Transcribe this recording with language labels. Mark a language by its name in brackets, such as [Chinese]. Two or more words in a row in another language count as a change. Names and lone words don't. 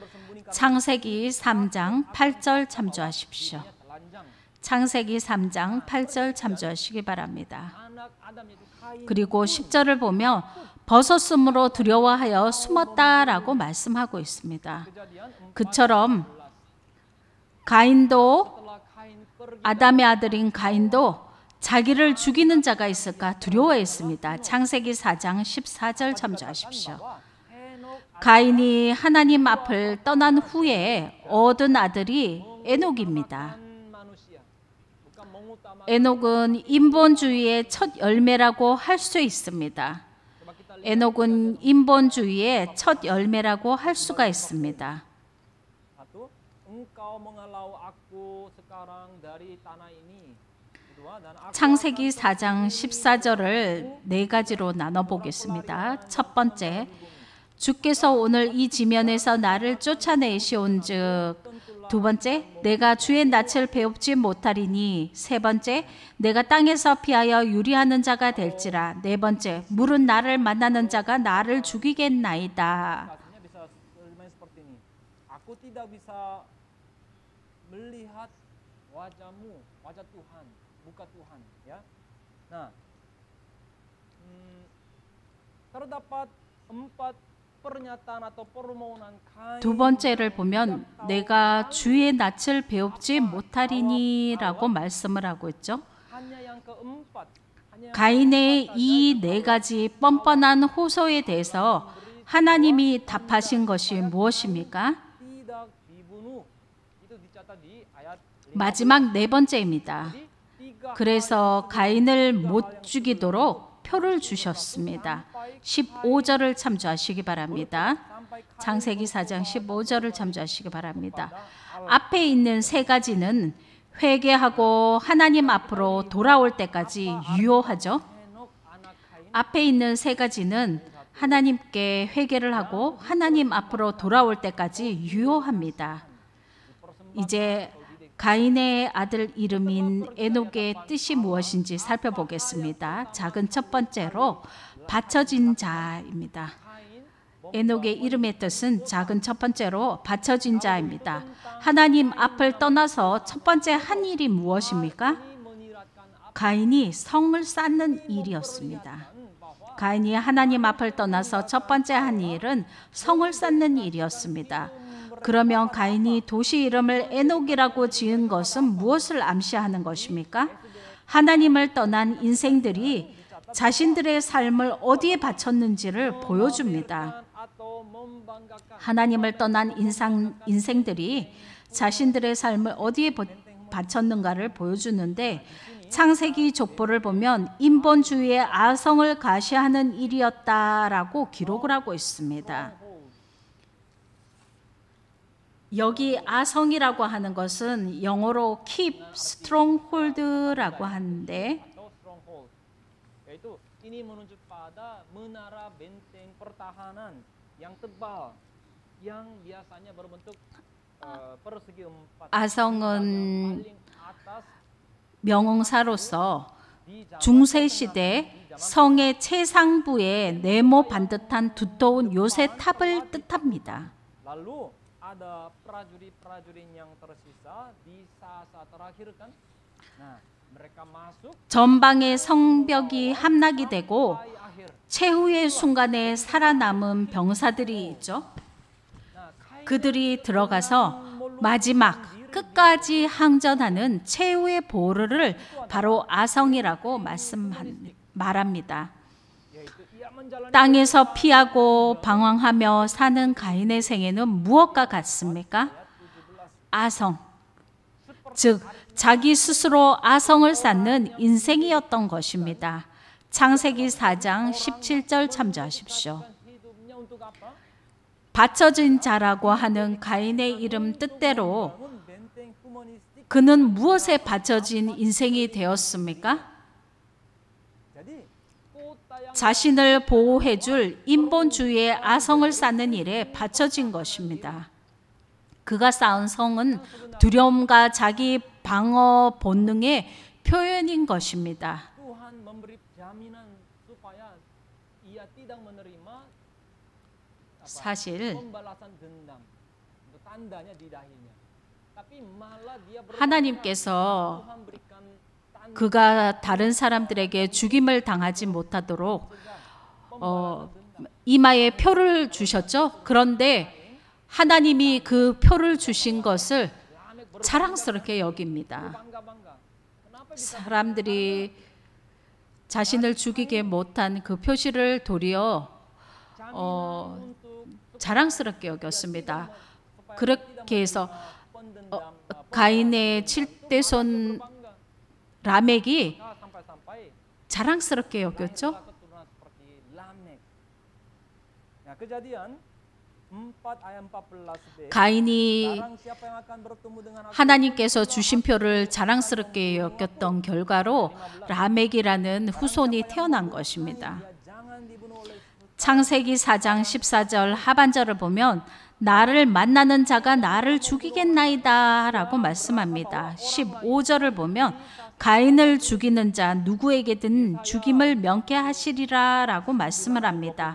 [Korean] 창세기 3장 8절 참조하십시오. 창세기 3장 8절 참조하시기 바랍니다. [Indonesian] anak Adam yaitu Kain [Korean] 그리고 10절을 보며 벗었으므로 두려워하여 숨었다라고 말씀하고 있습니다. [Indonesian] Kejadian 4 [Korean] 그처럼 가인도 [Indonesian] setelah Kain pergi [Korean] 아담의 아들인 가인도 자기를 죽이는 자가 있을까 두려워했습니다. 창세기 4장 14절 참조하십시오. [Indonesian] bahwa Henokh [Korean] 가인이 하나님 앞을 떠난 후에 얻은 아들이 에녹입니다. [Indonesian] bukan manusia, bukan mengutamakan. [Korean] 에녹은 인본주의의 첫 열매라고 할 수 있습니다. [Indonesian] Coba kita lihat [Korean] 에녹은 인본주의의 첫 열매라고 할 수가 있습니다. [Indonesian] satu, engkau menghalau aku sekarang dari tanah ini. Kedua, dan aku [Korean] 창세기 4장 14절을 네 가지로 나눠 보겠습니다. 첫 번째, 주께서 오늘 이 지면에서 나를 쫓아내시온즉. 두 번째, 내가 주의 낯을 배웁지 못하리니. 세 번째, 내가 땅에서 피하여 유리하는 자가 될지라. 네 번째, 물은 나를 만나는 자가 나를 죽이겠나이다. [Indonesian] Artinya bisa main seperti ini. Aku tidak bisa melihat wajahmu, wajah Tuhan, muka Tuhan, ya. Nah, terdapat 4 pernyataan atau permohonan Kain. [Korean] 두 번째를 보면 내가 주의 낯을 배웁지 못하리니라고 말씀을 하고 있죠. [Indonesian] Hanya yang keempat, hanya [Korean] 가인의 이 네 가지 뻔뻔한 호소에 대해서 하나님이 답하신 것이 무엇입니까? [Indonesian] tidak dibunuh. Itu dicatat di ayat 5. [Korean] 마지막 네 번째입니다. [Indonesian] Jadi, 3 [Korean] 그래서 가인을 못 죽이도록 표를 주셨습니다. 15절을 참조하시기 바랍니다. [Indonesian] sampai Kain [Korean] 창세기 4장 15절을 참조하시기 바랍니다. [Indonesian] pada [Korean] 앞에 있는 세 가지는 회개하고 하나님 앞으로 돌아올 때까지 유효하죠. [Indonesian] Henokh anak Kain [Korean] 앞에 있는 세 가지는 하나님께 회개를 하고 하나님 앞으로 돌아올 때까지 유효합니다. 이제 가인의 아들 이름인 에녹의 뜻이 무엇인지 살펴보겠습니다. 작은 첫 번째로 바쳐진 자입니다. Kain 에녹의 이름의 뜻은 작은 첫 번째로 바쳐진 자입니다. 하나님 앞을 떠나서 첫 번째 한 일이 무엇입니까? [Indonesian] menyiratkan apa [Korean] 가인이 성을 쌓는 일이었습니다. 가인이 하나님 앞을 떠나서 첫 번째 한 일은 성을 쌓는 일이었습니다. 그러면 가인이 도시 이름을 에녹이라고 지은 것은 무엇을 암시하는 것입니까? 하나님을 떠난 인생들이 자신들의 삶을 어디에 바쳤는지를 보여줍니다. [Indonesian] atau membanggakan. [Korean] 하나님을 떠난 인생들이 자신들의 삶을 어디에 바쳤는가를 보여주는데 창세기 족보를 보면 인본주의의 아성을 가시하는 일이었다라고 기록을 하고 있습니다. 여기 아성이라고 하는 것은 영어로 [English] keep stronghold [Korean] 라고 하는데 [Indonesian] Atau stronghold, yaitu ini menunjuk pada menara benteng pertahanan yang tebal yang biasanya berbentuk persegi 4. [Korean] 아성은 [Indonesian] paling atas [Korean] 명사로서 [Indonesian] di jalan [Korean] 중세 시대 성의 최상부에 네모 반듯한 두터운 요새 탑을 뜻합니다. [Indonesian] lalu ada prajurit-prajurit yang tersisa di saat terakhir kan. Nah, mereka masuk [Korean] 전방의 성벽이 함락이 되고 [Indonesian] di akhir. [Korean] 최후의 순간에 살아남은 병사들이 있죠. [Indonesian] Nah, Kain [Korean] 그들이 들어가서 마지막 끝까지 항전하는 최후의 보루를 바로 아성이라고 말합니다. [Indonesian] yaitu ia menjalani [Korean] 땅에서 피하고 방황하며 사는 가인의 생애는 무엇과 같습니까? 아성, 즉 자기 스스로 아성을 쌓는 인생이었던 것입니다. 창세기 4장 17절 참조하십시오. [Indonesian] hidupnya untuk apa? [Korean] 바쳐진 자라고 하는 가인의 이름 뜻대로 [Indonesian] Bangun benteng humanistik. [Korean] 그는 무엇에 바쳐진 인생이 되었습니까? [Indonesian] Jadi kota yang [Korean] 자신을 보호해줄 인본주의의 아성을 쌓는 일에 바쳐진 것입니다. 그가 쌓은 성은 두려움과 자기 방어 본능의 표현인 것입니다. [Indonesian] Tuhan memberi jaminan supaya ia tidak menerima [Korean] 사실 [Indonesian] pembalasan dendam. Itu tandanya di dahinya. tapi malah dia [Korean] 하나님께서 [Indonesian] Tuhan berikan tanda [Korean] 그가 다른 사람들에게 죽임을 당하지 못하도록 이마에 표를 주셨죠. 그런데 하나님이 그 표를 주신 것을 자랑스럽게 여깁니다. [Indonesian] bangga-bangga. Kenapa bisa [Korean] 사람들이 자신을 죽이게 못한 그 표시를 도리어 자랑스럽게 여겼습니다. 그렇게 해서 가인의 7대손 라멕이 [Indonesian] sampai-sampai [Korean] 자랑스럽게 여겼죠. [Indonesian] keturunan seperti Lamek. Nah, Kejadian 4 ayat 14b. [Korean] 가인이 [Indonesian] Barang siapa yang akan bertemu dengan aku [Korean] 하나님께서 주신 표를 자랑스럽게 여겼던 결과로 라멕이라는 후손이 태어난 것입니다. [Indonesian] dia jangan dibunuh oleh [Korean] 창세기 4장 14절 하반절을 보면 나를 만나는 자가 나를 죽이겠나이다 라고 말씀합니다. 15절을 보면 가인을 죽이는 자 누구에게든 죽임을 명쾌하시리라 라고 말씀을 합니다.